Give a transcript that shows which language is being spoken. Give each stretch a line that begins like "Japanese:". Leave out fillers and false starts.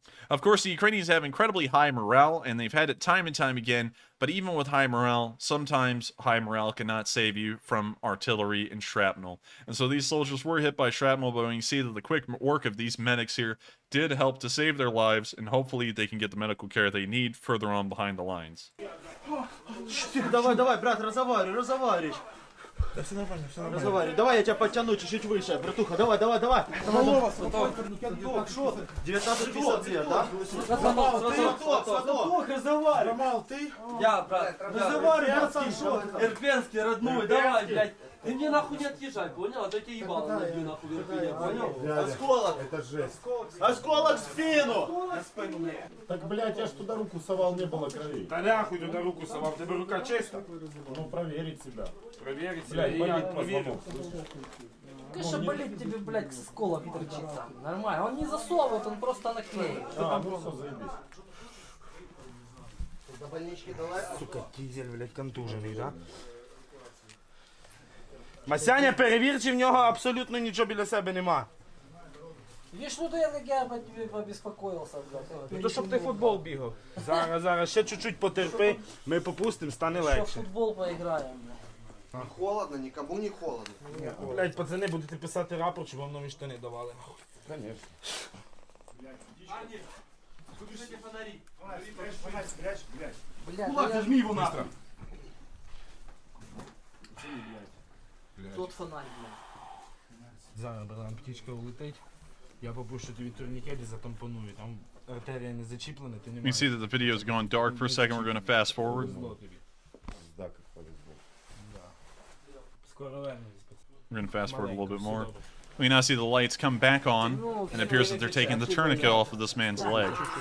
English: Of course, the Ukrainians have incredibly high morale, and they've had it time and time again, but even with high morale, sometimes high morale cannot save you from artillery and shrapnel. And so these soldiers were hit by shrapnel, but we can see that the quick work of these medics here did help to save their lives, and hopefully they can get the medical care they need further on behind the lines.
Russian: Давай, давай, брат, разговаривай. Да все нормально, все нормально. Разговаривай. Давай я тебя подтяну чуть-чуть выше, братуха. Давай. Так что? 19:50, да? Сваток, разговаривай. Ромал, ты? Я, брат. Разговаривай, братан, что? Ирпенский, родной, давай, блядь. Ты мне нахуй не отъезжай, понял? А то я тебе ебал набью нахуй в Ирпене, понял? Осколок. Это жесть. Осколок в спину. Так, блядь, я ж туда руку совал, не было крови. Да нахуй туда руку совал, тебе рука чиста? Ну, проверить себя. Проверить себя, и я проверю. Конечно, болит тебе, блядь, сколок торчит там. Нормально. Он не засовывает, он просто наклеит. Ну все, заебись. Сука, дизель, блядь, контужений, да?
Ukrainian: Масяня, перевір, чи в нього абсолютно нічого біля себе нема.
Russian: Видишь, ну я бы тебе побеспокоился, блядь.
Ukrainian: Ну то щоб ти футбол бігав. Зараз, ще чуть-чуть потерпи, ми попустимо, стане
Russian: Еще
Ukrainian: легше.
Russian: в футбол поиграем, блядь. Холодно, никому не холодно.
Ukrainian: Блядь, пацани, будете писати рапорт, щоб вам нові штани давали.
Russian: Конечно. Блядь, Возьми его нахуй. тот фонарь, блядь.
Ukrainian: Зараз, братан, птичка улетить. Я попущу тобі турнікет і затампоную. Там артерія не зачіплена, ти не
English: You can see that the video is going dark for a second. We're going to fast forward.
Ukrainian: Скоро вернемось.
English: We're going to fast forward a little bit more. We now see the lights come back on, and it appears that they're taking the tourniquet off of this man's leg.